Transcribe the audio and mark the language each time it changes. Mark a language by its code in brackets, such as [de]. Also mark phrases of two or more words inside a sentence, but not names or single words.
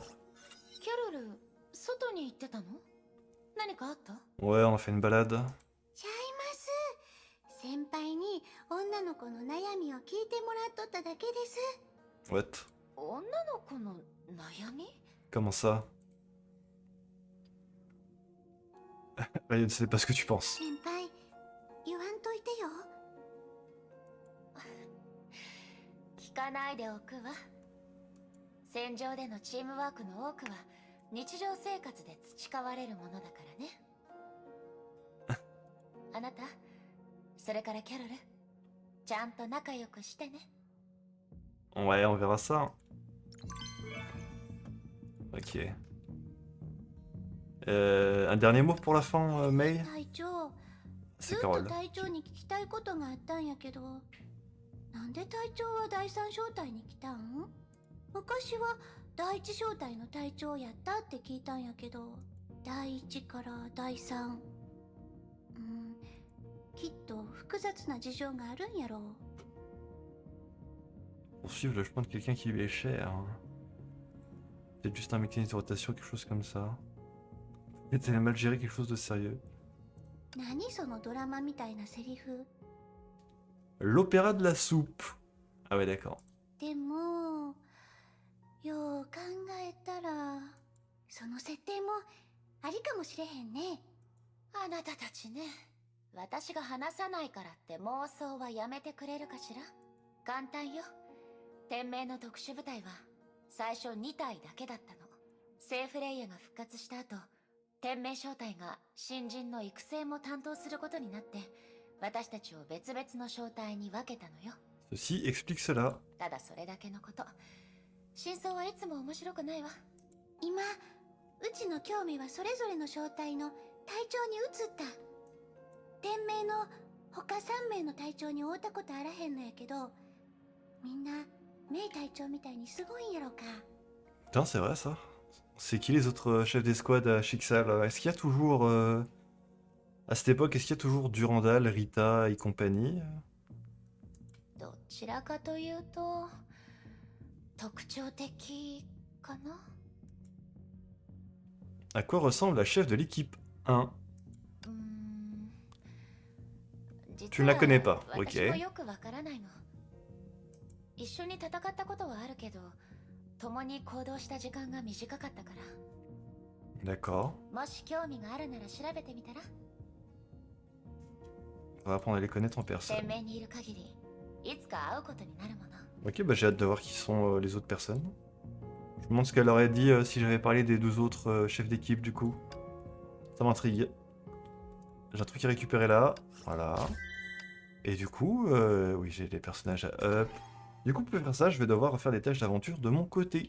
[ja] キャロル外に行ってたの？何かあった？ [fr] Ouais, on a fait une balade. [ja] ちゃいます。先輩に女の子の悩みを聞いてもらっとっただけです。 [en] What? [ja] 女の子の悩み？ [fr] Comment ça? Je ne sais pas ce que tu penses. [ja] 先輩言わんといてよ。聞かないでおくわ。戦場でのチームワークの多くは日常生活で培われるものだからね。あなた、それからキャロル、ちゃんと仲良くしてね。 [fr] Ouais, on verra ça. Ok. Un dernier mot pour la fin, May? [ja] 隊長、ず [fr] C'est [ja] っと [fr] Carole. [ja] 隊長に聞きたいことがあったんやけど、なんで隊長は第三小隊に来たん？昔は第一小隊の隊長やったって聞いたんやけど、第一から第三。きっと複雑な事情があるんやろう。 [fr] Pour suivre le chemin de quelqu'un qui lui est cher. Peut-être juste un mécanisme de rotation, quelque chose comme ça. Peut-être elle a mal géré quelque chose de sérieux. [ja] 何そのドラマみたいなセリフ。 [fr] L'opéra de la soupe. Ah ouais, d'accord. [ja] でもよう考えたらその設定もありかもしれへんね。あなたたちね、私が話さないからって妄想はやめてくれるかしら。簡単よ。天命の特殊部隊は最初2体だけだったの。セーフレイヤが復活した後、天命小隊が新人の育成も担当することになって、私たちを別々の小隊に分けたのよ。 [fr] Ceci explique cela. [ja] ただそれだけのこと。真相はいつも面白くないわ。今うちの興味はそれぞれの小隊の隊長に移った。天命の他3名の隊長に会うたことあらへんのやけど、みんなメイ隊長みたいにすごいんやろか。 [fr] Putain, c'est vrai ça. C'est qui les autres chefs d'escouade à Chixal? Est-ce qu'il y a toujours... à cette époque, est-ce qu'il y a toujours Durandal, Rita et compagnie? [ja] どちらかというと特徴的かな。 [fr] À quoi ressemble la chef de l'équipe 1? [ja] 実 [fr] Tu ne la connais pas, [ja] は私も [fr] ok. [ja] よくわからないの。一緒に戦ったことはあるけど、共に行動した時間が短かったから。 [fr] D'accord. [ja] もし興味があるなら調べてみたら。 [fr] On va apprendre à les connaître en personne. [ja] 天命にいる限り、いつか会うことになるもの。 [fr] Ok, bah j'ai hâte de voir qui sont les autres personnes. Je me demande ce qu'elle aurait dit si j'avais parlé des deux autres chefs d'équipe du coup. Ça m'intrigue. J'ai un truc à récupérer là. Voilà. Et du coup, oui, j'ai des personnages à up. Du coup, pour faire ça, je vais devoir faire des tâches d'aventure de mon côté.